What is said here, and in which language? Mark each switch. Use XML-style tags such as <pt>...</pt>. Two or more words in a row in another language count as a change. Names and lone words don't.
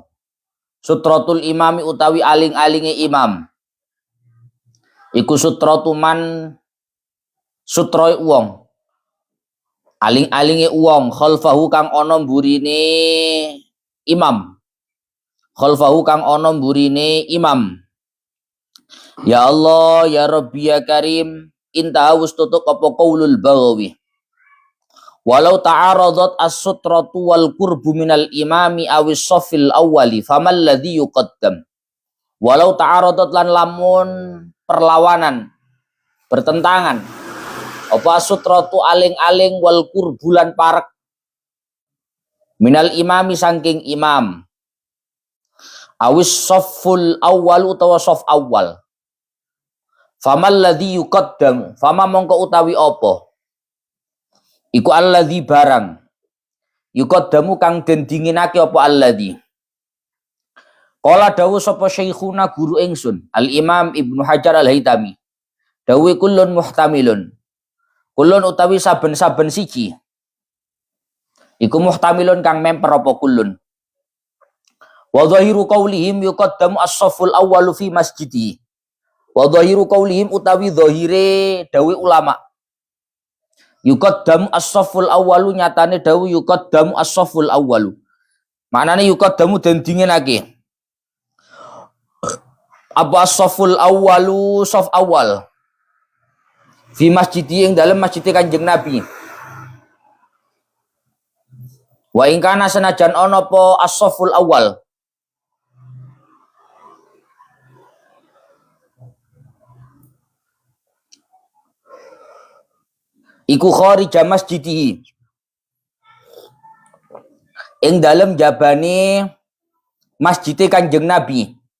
<ar>سترة الإمام</ar> <jv>utawi aling-alinge imam. Iku</jv> <ar>سترة من</ar> <jv>sutroe wong. Aling-alinge wong khalfahu kang ana mburine imam. Khalfahu kang ana mburine imam.</jv> <ar>يا الله يا ربي يا كريم.</ar> <jv>Intaha wis tutuk apa</jv> <ar>قول البغوي. ولو تعارضت السترة والقرب من الإمام أو الصف الأول فما الذي يقدم. ولو تعارضت</ar> <jv>lan lamun perlawanan bertentangan apa as-sutratu aling-aling</jv> <ar>والقرب</ar> <jv>lan parek</jv> <ar>من الإمام</ar> <jv>saking imam</jv> <ar>أو الصف الأول</ar> <jv>utawa saf awal.</jv> <ar>فما الذي يقدم,</ar> <jv>fama mongko utawi apa iku alladzi barang yuqaddamu kang den dinginake apa alladzi. Qala dawu sapa syekhuna guru ingsun Al Imam Ibnu Hajar Al Haytami dawu</jv> <ar>كل محتمل.</ar> <jv>Kullun utawi saben-saben siji iku muhtamilun kang memper apa kullun.</jv> <ar>وظاهر قولهم يقدم الصف الأول في المسجد. وظاهر قولهم</ar> <jv>utawi dhahire dawe ulama</jv> <ar>يقدم الصف الأول</ar> <jv>nyatane dawu</jv> <ar>يقدم الصف الأول</ar> <jv>maknane yuqaddamu den dinginake apa</jv> <ar>الصف الأول</ar> <jv>saf awal</jv> <ar>في المسجد</ar> <jv>ing dalem masjid Kanjeng Nabi. Wa ing kana senajan ana apa</jv> <ar>الصف الأول</ar> <jv>iku</jv> <ar>خارج مسجده</ar> <jv>ing dalem jabane masjid Kanjeng Nabi</jv>